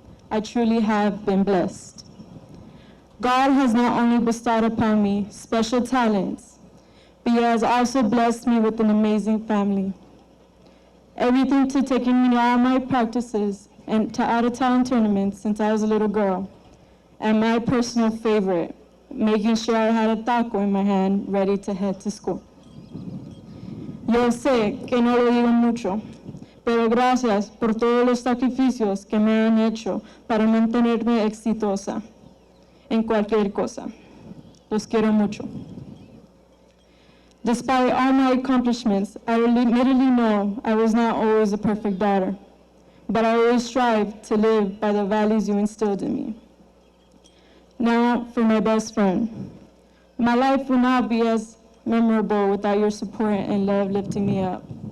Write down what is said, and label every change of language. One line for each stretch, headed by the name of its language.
English: I truly have been blessed. God has not only bestowed upon me special talents, but He has also blessed me with an amazing family. Everything to taking me to all my practices and to out-of-town tournaments since I was a little girl, and my personal favorite, making sure I had a taco in my hand ready to head to school.
Spanish: Yo sé que no lo digo mucho, pero gracias por todos los sacrificios que me han hecho para mantenerme exitosa en cualquier cosa. Los quiero mucho.
English: Despite all my accomplishments, I admittedly know I was not always a perfect daughter, but I always strive to live by the values you instilled in me. Now for my best friend. My life will not be as memorable without your support and love lifting me up.